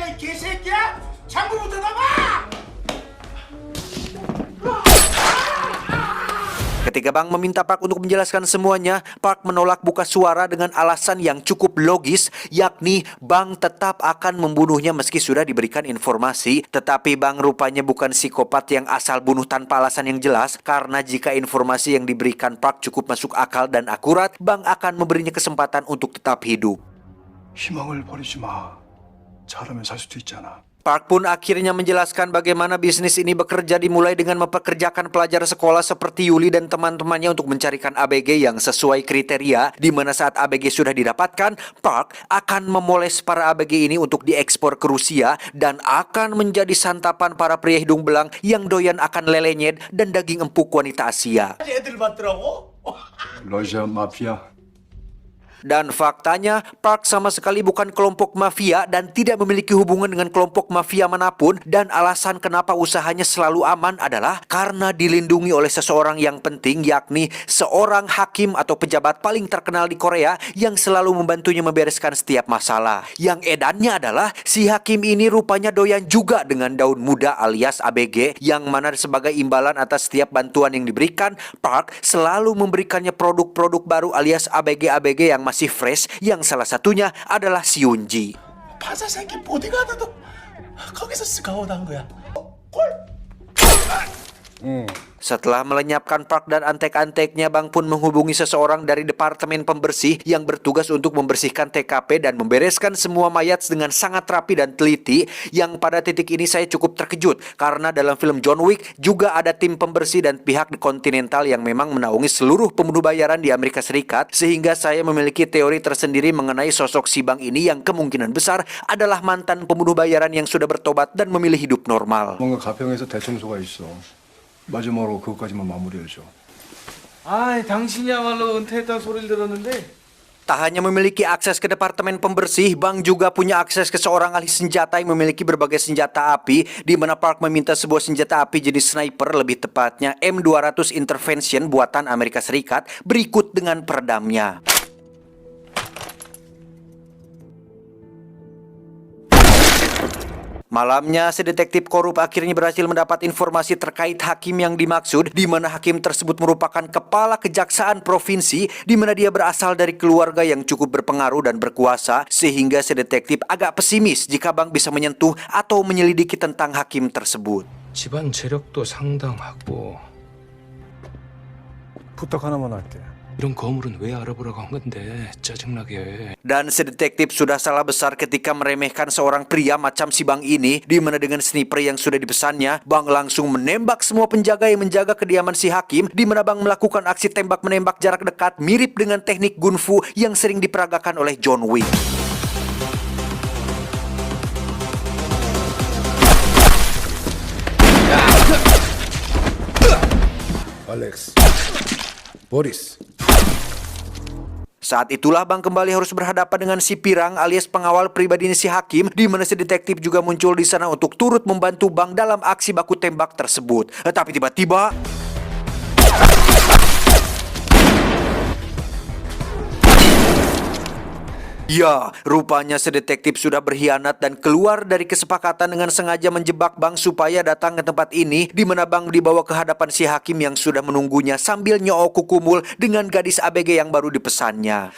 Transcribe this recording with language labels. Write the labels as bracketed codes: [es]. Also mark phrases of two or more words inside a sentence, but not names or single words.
[id] Ketika Bang meminta Park untuk menjelaskan semuanya, Park menolak buka suara dengan alasan yang cukup logis, yakni Bang tetap akan membunuhnya meski sudah diberikan informasi. Tetapi Bang rupanya bukan psikopat yang asal bunuh tanpa alasan yang jelas, karena jika informasi yang diberikan Park cukup masuk akal dan akurat, Bang akan memberinya kesempatan untuk tetap hidup. [ko] 희망을 버리지 마. 잘하면 살 수도 있잖아. [id] Park pun akhirnya menjelaskan bagaimana bisnis ini bekerja, dimulai dengan mempekerjakan pelajar sekolah seperti Yuli dan teman-temannya untuk mencarikan ABG yang sesuai kriteria, di mana saat ABG sudah didapatkan, Park akan memoles para ABG ini untuk diekspor ke Rusia dan akan menjadi santapan para pria hidung belang yang doyan akan lele nyet dan daging empuk wanita Asia. [ko] 러시아 마피아. [id] Dan faktanya, Park sama sekali bukan kelompok mafia dan tidak memiliki hubungan dengan kelompok mafia manapun. Dan alasan kenapa usahanya selalu aman adalah karena dilindungi oleh seseorang yang penting, yakni seorang hakim atau pejabat paling terkenal di Korea yang selalu membantunya membereskan setiap masalah. Yang edannya adalah si hakim ini rupanya doyan juga dengan daun muda alias ABG, yang mana sebagai imbalan atas setiap bantuan yang diberikan, Park selalu memberikannya produk-produk baru alias ABG-ABG yang masih fresh, yang salah satunya adalah si Yunji. [ko] 파사 생긴 보디가드도 거기서 스카우트한 거야. [id] Setelah melenyapkan Park dan antek-anteknya, Bang pun menghubungi seseorang dari departemen pembersih yang bertugas untuk membersihkan TKP dan membereskan semua mayat dengan sangat rapi dan teliti. Yang pada titik ini saya cukup terkejut, karena dalam film John Wick juga ada tim pembersih dan pihak Continental yang memang menaungi seluruh pembunuh bayaran di Amerika Serikat, sehingga saya memiliki teori tersendiri mengenai sosok si Bang ini yang kemungkinan besar adalah mantan pembunuh bayaran yang sudah bertobat dan memilih hidup normal. [ko] 뭔가 가평에서 대청소가 있어. 마지막으로 그것까지만 마무리해줘. 아, 당신이야말로 은퇴했다는 소리를 들었는데 [id] Tak hanya memiliki akses ke departemen pembersih, Bang juga punya akses ke seorang ahli senjata yang memiliki berbagai senjata api, di mana Park meminta sebuah senjata api jenis sniper, lebih tepatnya M200 Intervention buatan Amerika Serikat, berikut dengan peredamnya. Malamnya, si detektif korup akhirnya berhasil mendapat informasi terkait hakim yang dimaksud, di mana hakim tersebut merupakan kepala kejaksaan provinsi, di mana dia berasal dari keluarga yang cukup berpengaruh dan berkuasa, sehingga si detektif agak pesimis jika Bang bisa menyentuh atau menyelidiki tentang hakim tersebut. [ko] 집안 재력도 상당하고 부탁 하나만 할게. 이런 거물은 왜 알아보라고 한 건데 짜증나게. [id] Dan si detektif sudah salah besar ketika meremehkan seorang pria macam si Bang ini, di mana dengan sniper yang sudah dipesannya, Bang langsung menembak semua penjaga yang menjaga kediaman si hakim, di mana Bang melakukan aksi tembak-menembak jarak dekat mirip dengan teknik gunfu yang sering diperagakan oleh John Wick. [ko] 알렉스. 보리스. [id] Saat itulah Bang kembali harus berhadapan dengan si Pirang alias pengawal pribadi si hakim, di mana si detektif juga muncul di sana untuk turut membantu Bang dalam aksi baku tembak tersebut. Tapi tiba-tiba ya, rupanya si detektif sudah berkhianat dan keluar dari kesepakatan dengan sengaja menjebak Bang supaya datang ke tempat ini, di mana Bang dibawa ke hadapan si hakim yang sudah menunggunya sambil nyoo kukumul dengan gadis ABG yang baru dipesannya.